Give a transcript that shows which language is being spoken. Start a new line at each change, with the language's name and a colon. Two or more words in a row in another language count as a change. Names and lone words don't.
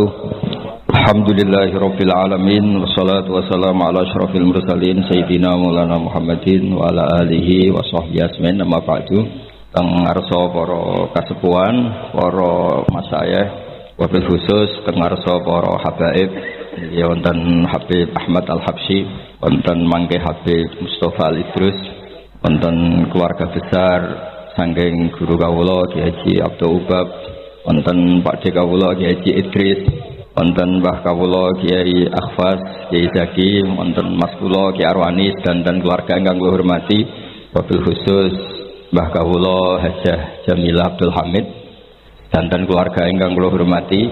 Arabic: الحمد لله رب العالمين والصلاة والسلام على أشرف المرسلين سيدنا ومولانا محمد وعلى آله وصحبه أجمعين. أما بعد.
Javanese: Kang ngarsa para kasepuhan, para masayikh,
Arabic: وبالخصوص
Javanese: kang ngarsa para habaib, ya wonten Habib Ahmad Al-Habsyi, wonten mangke Habib Mustafa Al-Idrus, wonten
Indonesian: keluarga besar
Javanese: saking guru kawula Kiai Haji Abdul Ubab, wonten Pak D kawula Kiai Haji Idris, wonten Mbah kawula Kiai Akhfas, Kiai Zaki, wonten Mas kula Kiai Arwanis dan keluarga ingkang kula hormati,
Arabic: وبالخصوص
Javanese: Mbah kawula Hajah Jamilah Abdul Hamid dan keluarga ingkang kula hormati.